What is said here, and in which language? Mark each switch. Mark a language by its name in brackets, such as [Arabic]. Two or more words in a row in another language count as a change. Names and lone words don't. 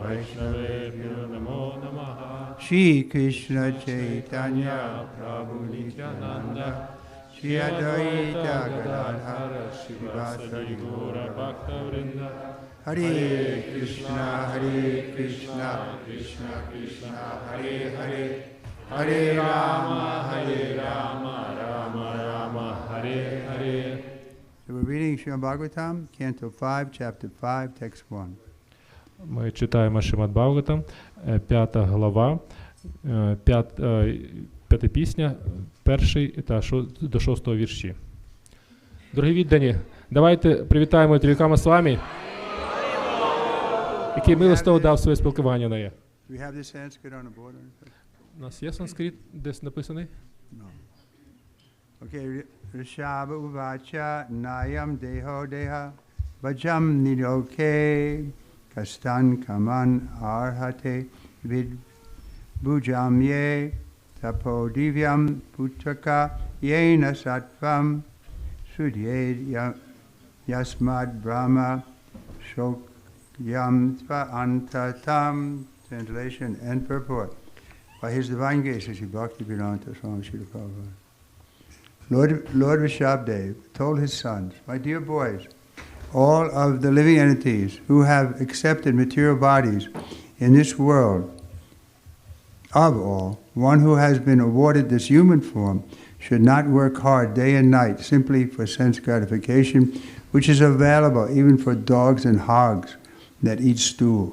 [Sanskrit] वैष्णवेभ्यो नमो नमः श्री कृष्ण चैतन्य प्रभु नित्यानन्द श्री अद्वैत गदाधर श्रीवासादि गौर भक्त वृन्द हरे कृष्ण कृष्ण कृष्ण हरे हरे हरे राम राम राम हरे हरे. [English] So we're reading Srimad Bhagavatam, Canto 5, Chapter 5, Text 1. [Ukrainian] Ми читаємо Шримад Бхагаватам, 5 глава, 5 пісня, 1 та до 6 вірші. Дорогі віддані, давайте привітаємо Трівікрама Свамі, який милостиво дав своє спілкування на є. [English] Do we have this Sanskrit on the board? [Ukrainian] У нас є санскрит десь написаний? [English] No. [Sanskrit] Okay, ऋषभ उवाच नायं देहो देह भाजां नृलोके कष्टान् कामान् अर्हते विड्भुजां ये तपो दिव्यं पुत्रका येन सत्त्वं शुद्ध्येद् यस्माद् ब्रह्म सौख्यं त्व् अनन्तम्. [English] Translation and purport. By His Divine Grace, Sri Bhaktivinoda Swami Srila Prabhupada. Lord Rishabdev told his sons, my dear boys, all of the living entities who have accepted material bodies in this world, of all, one who has been awarded this human form should not work hard day and night simply for sense gratification, which is available even for dogs and hogs that eat stool.